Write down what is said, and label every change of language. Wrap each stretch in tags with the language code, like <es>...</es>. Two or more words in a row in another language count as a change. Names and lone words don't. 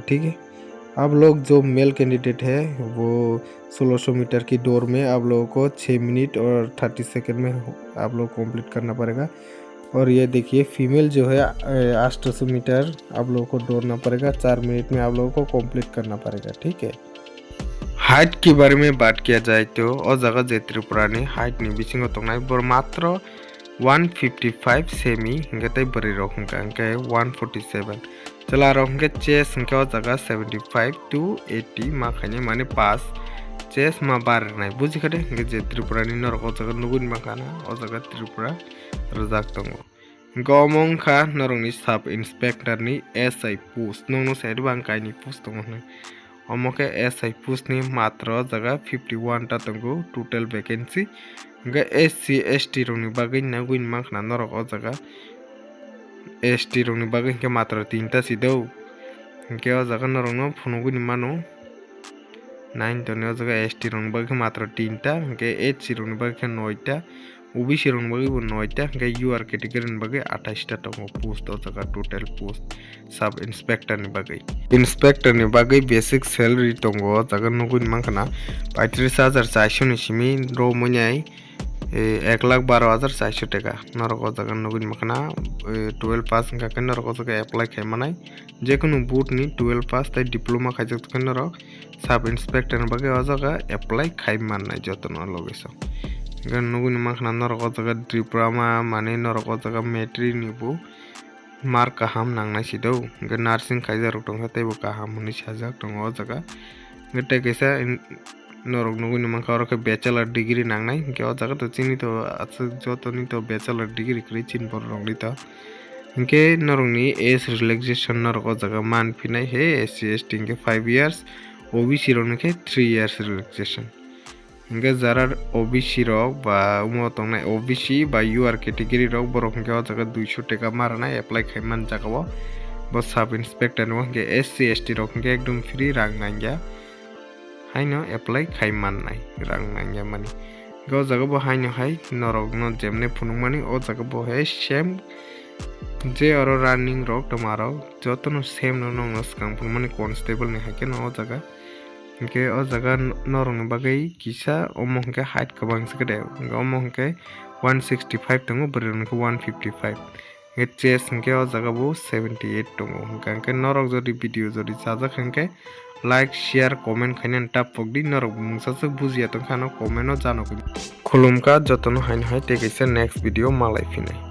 <hi>ठीक है, आप लोग जो</hi> <en>male candidate</en> <hi>है वो 1600 मीटर की दौड़ में आप लोगों को 6 मिनट और 30 सेकेंड में आप लोग कंप्लीट करना पड़ेगा। और ये देखिए फीमेल जो है 800 मीटर आप लोगों को दौड़ना पड़ेगा, 4 मिनट में आप लोगों को कंप्लीट करना पड़ेगा। ठीक है, हाइट के बारे में बात किया जाए तो</hi> <trp>और जगह जे त्रिपुरानी हाइट नि बिसिंग तंगनाय बर मात्र 155 सेमी हिंगे बरी रखा हिंगे 147 चला रखे चेस हिंगे और जगह 75 to 80 माखाने माने पास चेस मा बारनाय बुझिखादे हिंगे जे त्रिपुरानी नरक जगह नुगुन माखाना और जगह त्रिपुरा रजाक दंगो गमंखा नरंगनि</trp> <en>sub inspector</en> <trp>नि SI पोस्ट नोंनो साइड बांकायनि पोस्ट दंगो अमके SI पोस्ट नि मात्र जगह 51 टा दंगो</trp> <en>total vacancy</en> <trp>हिंगे SC ST रंगनि बागै नगुइन मांखना नरक जगह ST रंगनि बागै हिंगे मात्र 3 टा सिदौ हिंगे जगह नरंगनो फुनुगुनि मानो 9 तने जगह ST रंगनि बागै मात्र 3 टा हिंगे HC रंगनि बागै 9 टा OBC रंगनि बागै 9 टा हिंगे UR कैटेगरी नि बागै 28 टा दंगो पोस्ट जगह</trp> <en>total post sub inspector</en> <trp>नि बागै इंस्पेक्टर नि बागै</trp> <en>basic salary</en> <trp>दंगो जगह नुगुनि मांखना 35,400 निसिमी रो मोन्याय 1,12,400 टका नरक जगह नुगुनि मांखना 12 पास हिंगा नरक जगह अप्लाई खायमानाय जेकुनु बोर्ड नि 12 पास तै डिप्लोमा खायजक नरक</trp> <en>sub inspector</en> <trp>नि बागै जगह अप्लाई खायमानाय जतन लगेसो नुगुनि मांखना नरक जगह त्रिपुरा माने नरक जगह मैट्रिक निबो मार्क गाहाम नांनाय सिदौ नार्सिं खायजारक दं तैबो गाहाम होननि साजाक दं अ जगह गटे कैसा नरक नुगुनि मांखा और</trp> <en>bachelor degree</en> <trp>नांनाय के अ जगह तो चिनी तो जतनि तो</trp> <en>bachelor degree</en> <trp>क्रि चिन बर रंगनि तो इनके नरंगनि</trp> <en>age relaxation</en> <trp>नरक जगह मान फिनाय हे SC ST के 5 इयर्स OBC रंगनि के 3 इयर्स रिलैक्सेशन हिंगे जारा OBC रक बा उमो तंगनाय OBC बा UR कैटेगरी रक बरक हिंगे अ जगह 200 टका मारनाय अप्लाई खायमान जागाव ब</trp> <en>sub inspector</en> <trp>नो हिंगे SC ST रक हिंगे एकदम फ्री रां नांगया हाइनो अप्लाई खायमाननाय रां नांगया माने ग जगह ब हाइनो हाय नरक न जेमने फुनुमानि अ जगह ब हे सेम जे aro running rok tomaro jotono same no nong no skangpung mani constable ni haike no o jaga hingke o jaga norok ni bagui kisa omo hingke height kabang sikade omo hingke 165 tongo borok ni 155 chest hingke o jaga bo 78 tongo hingke norok jodi video jodi sajak hingke</trp> <en>like share comment</en> <trp>khaina tapok di norok mungsa bujiya tongkhano comment o jano khulumka jotono haino hai te kaisa</trp> <en>next video</en> <trp>malai phinai।</trp>